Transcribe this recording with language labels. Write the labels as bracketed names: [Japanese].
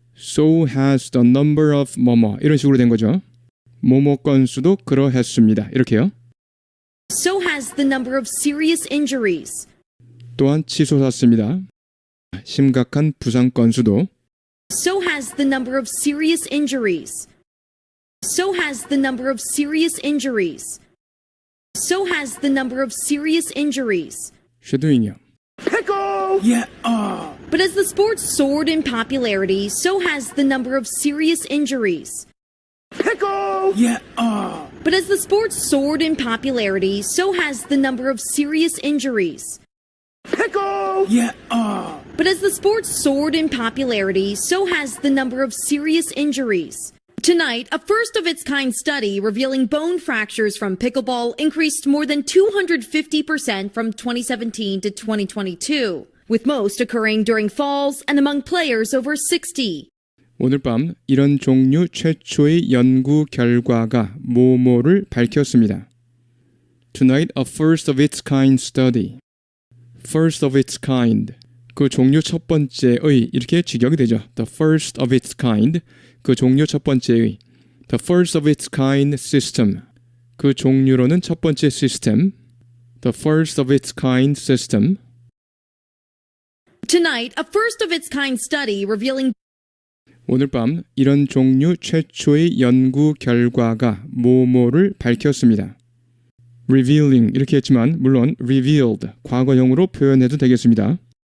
[English] So has the number of [Korean] 뭐뭐 이런 식으로 된 거죠. 뭐뭐 건수도 그러했습니다. 이렇게요. [English] so has the number of serious injuries. [Korean] 또한 치솟았습니다. 심각한 부상 건수도 [English] So has the number of serious injuries. So has the number of serious injuries. So has the number of serious injuries. [Korean] 쉐도잉이요. [English] Yeah. But as the sport soared in popularity, so has the number of serious injuries. Yeah. But as the sport soared in popularity, so has the number of serious injuries. Yeah. But as the sport soared in popularity, so has the number of serious injuries. Tonight, a first-of-its-kind study revealing bone fractures from pickleball increased more than 250% from 2017 to 2022, with most occurring during falls and among players over 60. [Korean] 오늘 밤 이런 종류 최초의 연구 결과가 뭐뭐를 밝혔습니다. [English] Tonight, a first-of-its-kind study. First of its kind. [Korean] 그 종류 첫 번째의 이렇게 직역이 되죠. [English] The first of its kind. [Korean] 그 종류 첫 번째의. [English] The first of its kind system. [Korean] 그 종류로는 첫 번째 시스템. [English] The first of its kind system. Tonight, a first-of-its-kind study revealing [Korean] 오늘 밤 이런 종류 최초의 연구 결과가 뭐뭐를 밝혔습니다. revealing 이렇게 했지만 물론 revealed 과거형으로 표현해도 되겠습니다.